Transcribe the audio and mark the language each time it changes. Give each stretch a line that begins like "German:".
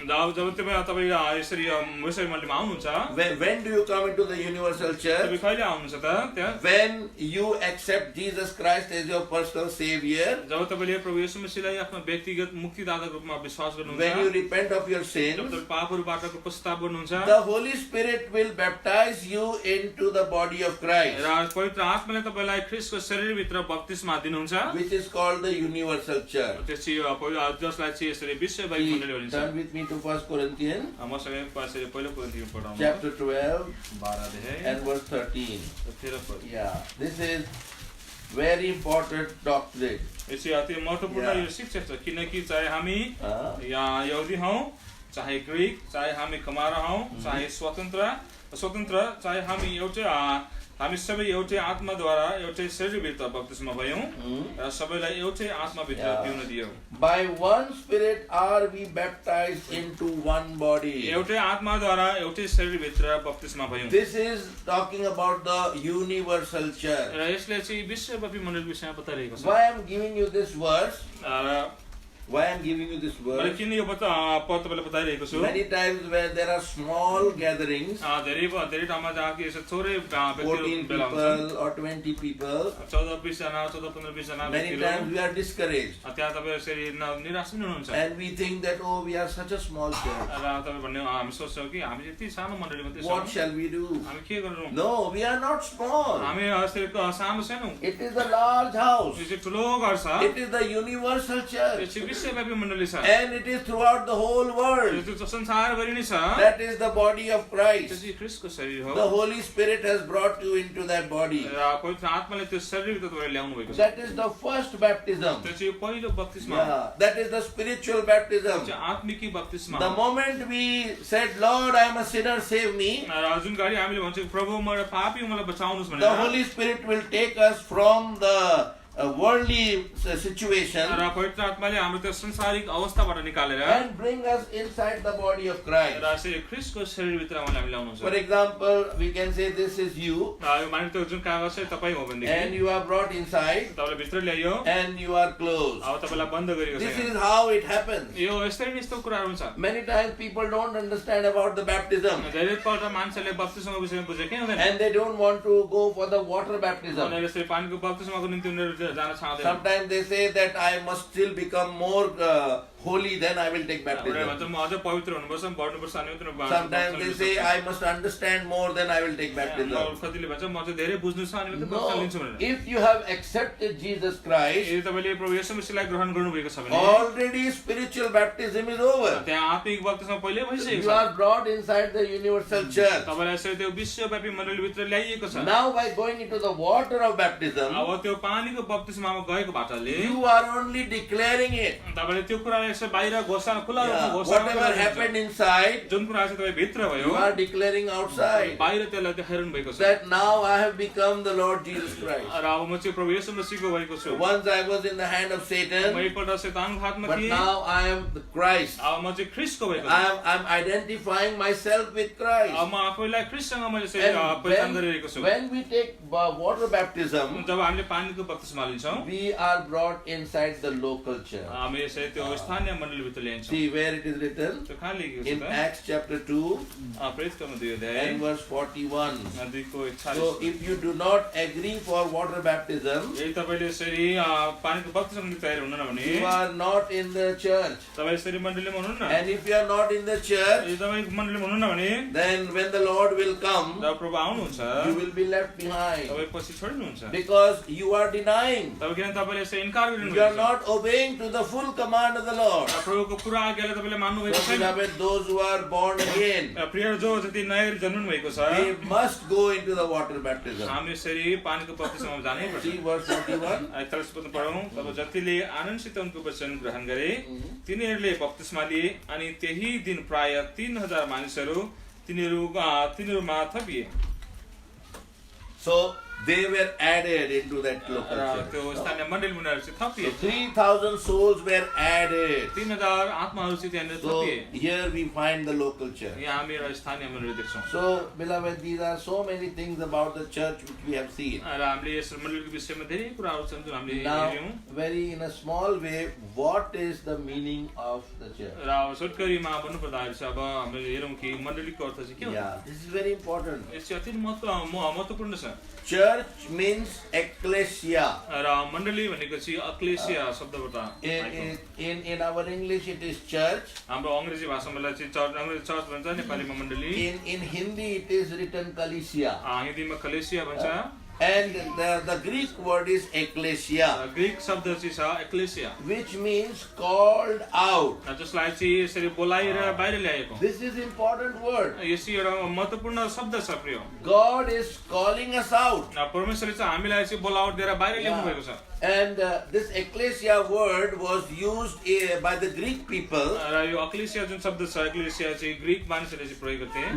Nepali: जब तपाईँ यसरी विश्व मण्डलीमा आउनुहुन्छ
English: When do you come into the universal church?
Nepali: तपाईँ कहिले आउनुहुन्छ त त्यहाँ
English: When you accept accept Jesus Christ as your personal Savior,
Nepali: जब तपाईले प्रभु येशू मसीहलाई आफ्नो व्यक्तिगत मुक्तिदाताको रूपमा विश्वास गर्नुहुन्छ,
English: when you repent of your
Nepali: job
English: sins,
Nepali: तपाईले पापहरुबाटको पश्चाताप गर्नुहुन्छ,
English: the Holy Spirit will baptize you into the body of Christ,
Nepali: र पवित्र आत्माले तपाईलाई ख्रीष्टको शरीरभित्र बप्तिस्मा दिनुहुन्छ,
English: which is called the universal church.
Nepali: त्यसपछि जसलाई चाहिँ यसरी विश्वव्यापी मण्डली भनिन्छ।
English: Turn with me to 1 Corinthians
Nepali: मसँग यसरी पहिलो कोरिन्थीमा पढाउनु,
English: chapter 12
Nepali: 12 अध्याय
English: and verse 13.
Nepali: 13 पद।
English: Yeah, this is very important doctrine.
Nepali: यसै अति महत्त्वपूर्ण यो शिक्षा छ, किनकि चाहे हामी या यहुदी हौं, चाहे ग्रीक, चाहे हामी कमारा हौं, चाहे स्वतन्त्र, चाहे हामी सबै एउटै आत्माद्वारा एउटै शरीरभित्र बप्तिस्मा भयौं र सबैलाई एउटै आत्माभित्र पिउन दियौ।
English: By one Spirit are we baptized into one body.
Nepali: एउटै आत्माद्वारा एउटै शरीरभित्र बप्तिस्मा भयौं।
English: This is talking about the universal church.
Nepali: र यसले चाहिँ विश्वव्यापी मण्डली विषयमा बताइरहेको छ।
English: Why I am giving you this verse? Why I am giving you this
Nepali: मैले
English: verse?
Nepali: किन यो पद तपाईलाई बताइरहेको छु?
English: Many times where there are small gatherings,
Nepali: धेरै ठाउँमा जहाँ कि यसो थोरै
English: 14
Nepali: व्यक्तिहरू भेला हुन्छन्,
English: people or 20 people,
Nepali: 14-20 जना, 14-15 जना
English: many times we are discouraged.
Nepali: त्यहाँ तपाईँ यसरी निराश पनि हुनुहुन्छ
English: And we think that, oh, we are such a small church.
Nepali: र तपाईँ भन्ने हामी सोच्छौँ कि हामी यति सानो मण्डली मात्रै
English: What
Nepali: छौँ,
English: shall we do?
Nepali: हामी के गर्छौँ?
English: No, we are not small.
Nepali: हामी यसरी सानो छैनौँ,
English: It is a large house.
Nepali: यो चाहिँ ठुलो घर छ,
English: It is the universal
Nepali: यो
English: church.
Nepali: चाहिँ विश्वव्यापी मण्डली छ,
English: And it is throughout the whole
Nepali: यो
English: world.
Nepali: चाहिँ संसारभरि नै छ,
English: That is the body of
Nepali: त्यो
English: Christ.
Nepali: चाहिँ ख्रीष्टको शरीर हो
English: The Holy Spirit has brought you into that body.
Nepali: र पवित्र आत्माले त्यो शरीरभित्र तपाईलाई ल्याउनु भएको छ।
English: That is the first baptism.
Nepali: त्यो चाहिँ पहिलो बप्तिस्मा हो,
English: Yeah, that is the spiritual baptism.
Nepali: त्यो चाहिँ आत्मिकी बप्तिस्मा
English: The
Nepali: हो।
English: moment we said, Lord, I am a sinner, save me,
Nepali: र जुन गरी हामीले भन्छौँ प्रभु म एउटा पापी मलाई बचाउनुस्
English: the
Nepali: भनेर,
English: Holy Spirit will take us from the worldly situation
Nepali: र पवित्र आत्माले हाम्रो त्यो संसारिक अवस्थाबाट निकालेर
English: and bring us inside the body of Christ.
Nepali: र चाहिँ ख्रीष्टको शरीरभित्र हामी ल्याउनुहुन्छ।
English: For example, we can say this is you
Nepali: यो मानिस त्यो जुन कागज चाहिँ तपाईँ हो
English: and
Nepali: भनेदेखि
English: you are brought inside
Nepali: तपाईँले भित्र ल्यायो,
English: and you are closed.
Nepali: अब तपाईँलाई बन्द गरेको
English: This
Nepali: छ।
English: is how it happens.
Nepali: यो यस्तै यस्तो कुराहरू हुन्छ।
English: Many times people don't understand about the baptism
Nepali: धेरैपल्ट मान्छेले बप्तिस्माको विषयमा बुझेकै हुँदैन,
English: and they don't want to go for the water baptism.
Nepali: उनीहरूले यसरी पानीको बप्तिस्माको निम्ति उनीहरू जान चाहँदैन।
English: Sometimes they say that I must still become more holy, then I will take
Nepali: उनीहरूले
English: baptism.
Nepali: भन्छ म अझ पवित्र हुनुपर्छ, बढ्नुपर्छ अनि उनीहरू
English: Sometimes they say I must understand more, then I will take baptism.
Nepali: कतिले भन्छ म चाहिँ धेरै बुझ्नु छ अनि मात्रै बप्तिस्मा
English: No,
Nepali: लिन्छु भनेर।
English: if you have accepted Jesus Christ,
Nepali: यदि तपाईँले प्रभु येशू मसीहलाई ग्रहण गर्नुभएको छ भने
English: already spiritual baptism is over.
Nepali: त्यहाँ आत्मिक बप्तिस्मा पहिल्यै भइसकेको
English: You
Nepali: छ।
English: are brought inside the universal church.
Nepali: तपाईँलाई यसरी त्यो विश्वव्यापी मण्डलीभित्र ल्याइएको छ।
English: Now by going into the water of baptism,
Nepali: अब त्यो पानीको बप्तिस्मामा गएको बाटोले
English: you are only declaring it.
Nepali: तपाईँले त्यो कुरालाई यसो बाहिर घोषणा खुला
English: Yeah,
Nepali: रूपमा घोषणा
English: whatever
Nepali: गर्नुहुन्छ।
English: happened inside,
Nepali: जुन कुरा चाहिँ तपाईँ भित्र भयो
English: you are declaring outside.
Nepali: बाहिर त्यसलाई देखाइरहनु भएको छ।
English: That now I have become the Lord Jesus Christ.
Nepali: र अब म चाहिँ प्रभु येशू मसीहको भएको छु।
English: Once I was in the hand of
Nepali: म
English: Satan,
Nepali: एकपल्ट शैतानको हातमा
English: but
Nepali: थिएँ,
English: now I am the Christ.
Nepali: अब म चाहिँ ख्रीष्टको भएको छु।
English: I'm identifying myself with Christ.
Nepali: अब म आफैलाई ख्रीष्टसँग मैले चाहिँ पहिचान गरिरहेको छु।
English: When we take water baptism,
Nepali: जब हामीले पानीको बप्तिस्मा लिन्छौँ,
English: we are brought inside the local church.
Nepali: हामी यसरी त्यो स्थानीय मण्डलीभित्र ल्याइन्छौँ।
English: See where it is written?
Nepali: त्यो कहाँ लेखेको छ
English: In
Nepali: त?
English: Acts chapter 2
Nepali: प्रेरित कर्म 2 अध्याय
English: and verse 41.
Nepali: 2:41।
English: So if you do not agree for water baptism,
Nepali: यदि तपाईँले यसरी पानीको बप्तिस्मा तयार हुनुहुन्न भने
English: you are not in the church.
Nepali: तपाईँ यसरी मण्डलीमा हुनुहुन्न।
English: And if you are not in the church,
Nepali: यदि तपाईँ मण्डलीमा हुनुहुन्न भने
English: then when the Lord will come,
Nepali: जब प्रभु आउनुहुन्छ
English: you will be left behind.
Nepali: तपाईँ पछि छोडिनुहुन्छ,
English: Because you are denying.
Nepali: तपाईँ किन तपाईँले यसरी इन्कार
English: You are
Nepali: गरिदिनुहुन्छ,
English: not obeying to the full command of the Lord.
Nepali: प्रभुको पुरा आज्ञालाई तपाईँले मान्नु भएको
English: So
Nepali: छैन।
English: beloved, those who are born again,
Nepali: प्रिय जो जति नयाँ जन्मनु भएको छ,
English: they must go into the water baptism.
Nepali: हामी यसरी पानीको बप्तिस्मामा जानै पर्छ।
English: See verse 41.
Nepali: 41 पद पढौँ। तब जतिले आनन्दसित उनको वचन ग्रहण गरे तिनीहरूले बप्तिस्मा लिए अनि त्यही दिन प्राय 3000 मानिसहरू तिनीहरूमा थपिए।
English: So they were added into that local
Nepali: र
English: church.
Nepali: त्यो स्थानीय मण्डली उनीहरू चाहिँ थपिए।
English: So 3,000 souls were added.
Nepali: 3000 आत्माहरू चाहिँ त्यहाँनिर
English: So
Nepali: थपिए।
English: here we find the local church.
Nepali: यहाँ हामी एउटा स्थानीय मण्डली देख्छौँ।
English: So beloved, these are so many things about the church which we have seen.
Nepali: र हामीले यस मण्डलीको विषयमा धेरै कुराहरू छन् जुन हामीले
English: Now,
Nepali: हेर्यौँ।
English: very in a small way, what is the meaning of the church?
Nepali: र अब छोटकरीमा भन्नुपर्दाखेरि चाहिँ अब हामीले हेरौँ कि मण्डलीको अर्थ चाहिँ के हो।
English: Yeah, this is very important.
Nepali: यस चाहिँ अति महत्त्वपूर्ण छ।
English: Church church means ecclesia.
Nepali: र मण्डली भनेको चाहिँ अक्लेसिया शब्दबाट आएको।
English: In our English it is church.
Nepali: हाम्रो अंग्रेजी भाषामा यसलाई चाहिँ चर्च, अंग्रेजी चर्च भन्छ, नेपालीमा मण्डली।
English: In Hindi it is written कलिसिया.
Nepali: हिन्दीमा कलेसिया भन्छ।
English: And the Greek word is ecclesia,
Nepali: Greek शब्द चाहिँ छ achalasia,
English: which means called out.
Nepali: जसलाई चाहिँ यसरी बोलाएर बाहिर ल्याएको।
English: This is important word.
Nepali: यो चाहिँ एउटा महत्त्वपूर्ण शब्द छ प्रिय।
English: God is calling us out.
Nepali: परमेश्वरले चाहिँ हामीलाई चाहिँ बोलावट दिएर बाहिर ल्याउनु भएको छ।
English: And this ecclesia word was used by the Greek people.
Nepali: र यो अक्लेसिया जुन शब्द छ, एक्लेसिया चाहिँ ग्रीक मानिसहरूले चाहिँ प्रयोग गर्थे।